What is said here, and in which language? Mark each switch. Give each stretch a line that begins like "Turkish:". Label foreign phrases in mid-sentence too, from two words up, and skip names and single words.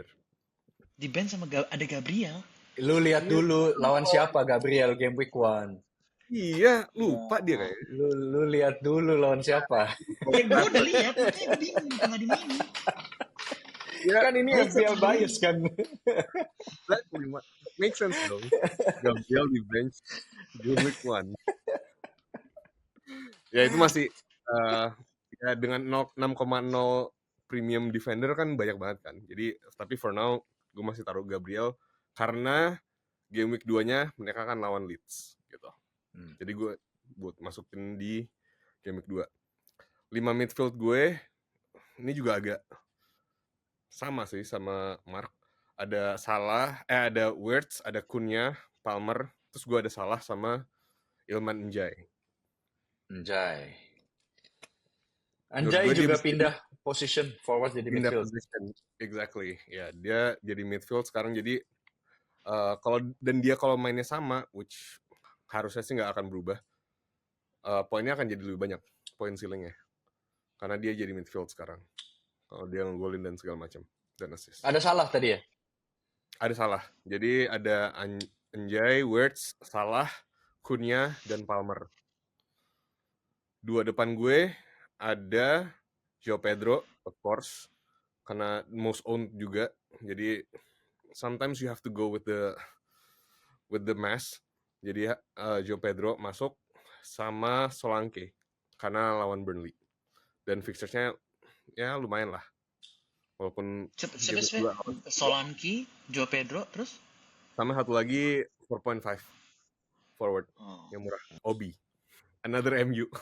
Indonesian: Di bench sama ada Gabriel. Lu lihat dulu lawan siapa Gabriel
English: game week
Indonesian: 1. Iya, lupa dia kayaknya. Lu lihat dulu lawan siapa. Ya gue udah lihat, makanya gue bingung nggak dimainin. Ya kan ini FPL bias kan.
English: Make sense
Indonesian: dong. Gabriel di bench
English: game week
Indonesian: 1. Ya itu masih Ya dengan 6,0
English: premium defender
Indonesian: kan banyak banget kan. Jadi tapi
English: for now
Indonesian: gue masih taruh Gabriel karena
English: game week
Indonesian: 2-nya mereka kan lawan Leeds gitu. Jadi gue buat masukin di
English: game week
Indonesian: 2. 5 midfield gue ini juga agak sama sih sama Mark. Ada Salah, ada Wirtz, ada Cunha, Palmer, terus gue ada Salah sama Ilman Njai. Anjay. Menurut Anjay gue dia juga bisa pindah
English: position forward
Indonesian: jadi pindah midfield.
English: position. Exactly.
Indonesian: Ya, dia jadi midfield sekarang jadi dia kalau mainnya sama, which harusnya sih nggak akan berubah. Poinnya akan jadi lebih banyak, poin ceilingnya. Karena dia jadi midfield sekarang. Kalau dia ngegolin dan segala macam dan assist. Ada Salah tadi ya? Ada Salah. Jadi ada Anjay, Wirtz, Salah, Cunha, dan Palmer. Dua depan gue ada João Pedro,
English: of course,
Indonesian: karena
English: most owned
Indonesian: juga.
English: Jadi sometimes you have to go with the mass.
Indonesian: Jadi João Pedro masuk sama Solanke karena lawan Burnley. Dan fixturesnya ya lumayan lah. Walaupun Siapa Solanke, João Pedro, terus sama satu lagi 4.5 forward yang murah, Obi, another MU.